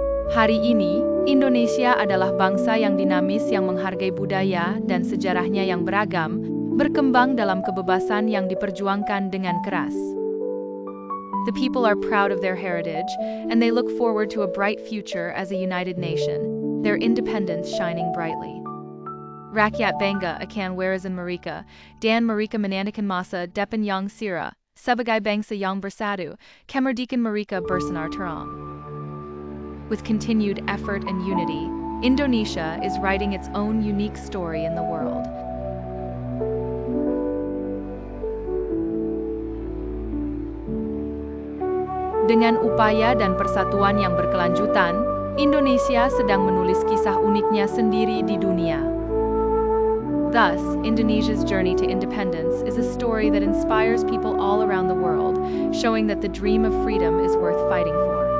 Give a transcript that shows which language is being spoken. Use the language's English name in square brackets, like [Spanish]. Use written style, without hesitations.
[Indonesian] Hari ini, Indonesia adalah bangsa yang dinamis yang menghargai budaya dan sejarahnya yang beragam, berkembang dalam kebebasan yang diperjuangkan dengan keras. [English] The people are proud of their heritage, and they look forward to a bright future as a united nation, their independence shining brightly. [Indonesian] Rakyat bangga akan warisan mereka, dan mereka menandakan masa depan yang cerah, sebagai bangsa yang bersatu, kemerdekaan mereka bersinar terang. [English] With continued effort and unity, Indonesia is writing its own unique story in the world. [Indonesian] Dengan upaya dan persatuan yang berkelanjutan, Indonesia sedang menulis kisah uniknya sendiri di dunia. [English] Thus, Indonesia's journey to independence is a story that inspires people all around the world, showing that the dream of freedom is worth fighting for.